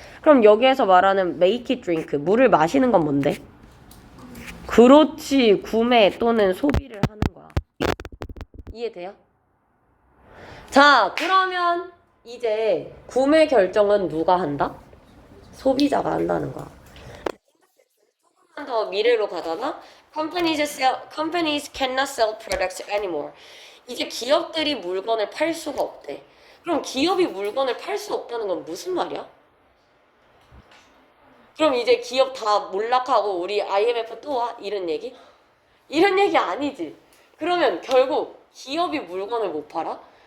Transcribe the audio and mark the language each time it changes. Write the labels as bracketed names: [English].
[Korean] 그럼 여기에서 말하는 [English] make it drink, [Korean] 물을 마시는 건 뭔데? 그렇지. 구매 또는 소비를 하는 거야. 이해돼요? 자, 그러면 이제 구매 결정은 누가 한다? 소비자가 한다는 거야. 조금만 더 미래로 가잖아? [English] Companies cannot sell products anymore. [Korean] 이제 기업들이 물건을 팔 수가 없대. 그럼 기업이 물건을 팔 수 없다는 건 무슨 말이야? 그럼 이제 기업 다 몰락하고 우리 IMF 또 와? 이런 얘기? 이런 얘기 아니지. 그러면 결국 기업이 물건을 못 팔아?